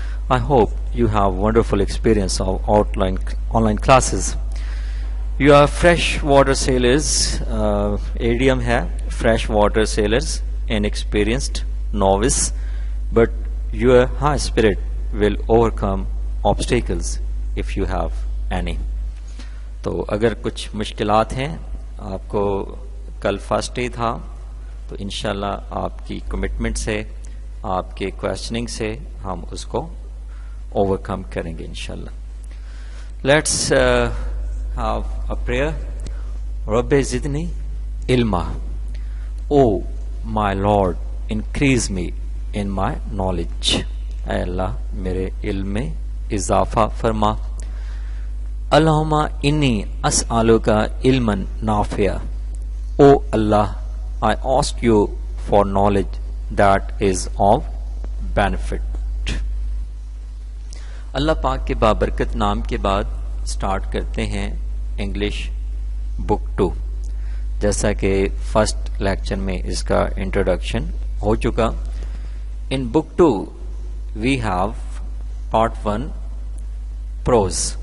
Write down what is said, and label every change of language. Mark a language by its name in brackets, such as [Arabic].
[English] I hope you have wonderful experience of online classes. You are fresh water sailors, idiom hai, fresh water sailors, inexperienced, novice, but your high spirit will overcome obstacles if you have any. [Urdu] تو اگر کچھ مشکلات ہیں آپ کو کل first day تھا تو انشاءاللہ آپ کی کمٹمنٹ سے آپ کے کویسچننگ سے ہم اس کو اوور کم کریں گے انشاءاللہ. [English] Let's have a prayer. [Arabic] رب زدنی علما. [English] O my Lord increase me in my knowledge. [Urdu] اے اللہ میرے علم میں اضافہ فرما. [Arabic] اللہم انی اسألک علما نافعا. [English] O اللہ I ask you for knowledge that is of benefit. [Urdu] اللہ پاک کے بابرکت نام کے بعد سٹارٹ کرتے ہیں انگلش بک 2. جیسا کہ فرسٹ لیکچر میں اس کا انٹروڈکشن ہو چکا. [English] In book 2 we have part 1 prose.